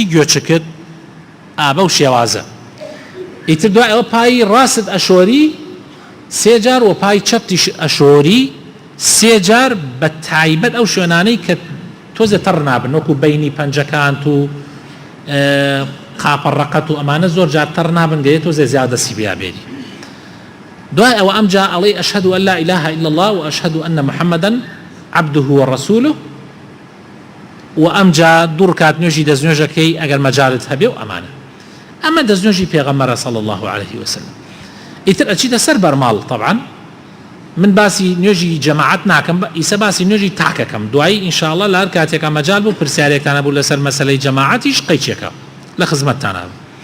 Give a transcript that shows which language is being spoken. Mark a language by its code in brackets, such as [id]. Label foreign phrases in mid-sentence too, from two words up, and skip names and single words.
[ckb] گوێچکت ئابە و شێوازە ئیتر دوای ئەوە پای ڕاست ئەشۆری سێ جار و پای چەپتیش ئەشۆری سێ جار بە تایبەت ئەو شوێنانەی کە تۆزە تەڕ نابن وەکو بەینی پەنجەکانت و قاپەڕەقەت و ئەمانە زۆر جار تەڕ نابن گەیە تۆزێ زیاد دەستی بیابێری دوای ئەوە ئەمجا ئەڵێ [ar] ئەشهد أن لا إله إلا الله وأشهد أن محمدا عبده ورسوله [ckb] وأمجا دوور کات نوێژی دەستنوێژەکەی ئەگەر مەجالت هەبێ و ئەمانە ئەمە دەستنوێژی پێغەمبەرە [ar] صلی الله عليه وسلم [ckb] ئیتر ئەچیتە سەر بەرماڵ طبعا من باسی نوێژی جەماعەت ناکەم ئیسە باسی نوێژی تاکەکەم دوایی ئینشاءالله لە هەر کاتێکا مەجال بوو پرسیارێکتانە بوو لەسەر مەسەلەی جەماعەتیش قەیچێکە لە خزمەتتانە بوو